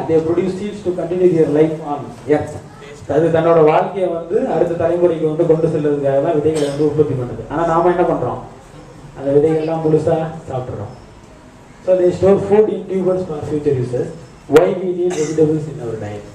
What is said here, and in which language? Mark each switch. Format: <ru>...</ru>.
<en>they produce seeds to continue their life on earth.</en> <ta>அது தன்னோட வாழ்க்கையை வந்து அடுத்த தலைமுறைக்கு வந்து கொண்டு செல்வதற்காக தான் விதைகளை வந்து உற்பத்தி பண்ணுது. ஆனால் நாம என்ன பண்ணுறோம்? அந்த விதைகள்லாம் முழுசாக சாப்பிட்றோம்.</ta> <en>So they store food in tubers for future uses. Why we need vegetables in our diet?</en>